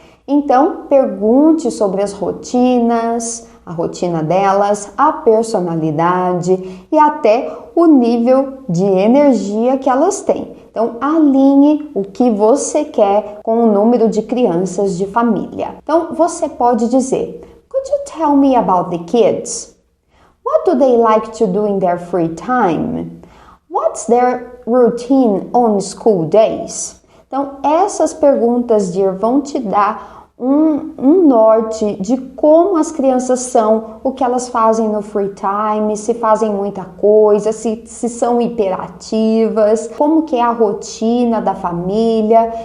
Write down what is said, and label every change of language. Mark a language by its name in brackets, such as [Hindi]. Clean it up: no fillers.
[Portuguese] Então, pergunte sobre as rotinas, a rotina delas, a personalidade e até o nível de energia que elas têm. Então, alinhe o que você quer com o número de crianças de família. Então, você pode dizer: [English] Could you tell me about the kids? What do they like to do in their free time? What's their routine on school days? [Portuguese] Então, essas perguntas, dear, vão te dar um norte de como as crianças são, o que elas fazem no free time, se fazem muita coisa, se são hiperativas, como que é a rotina da família.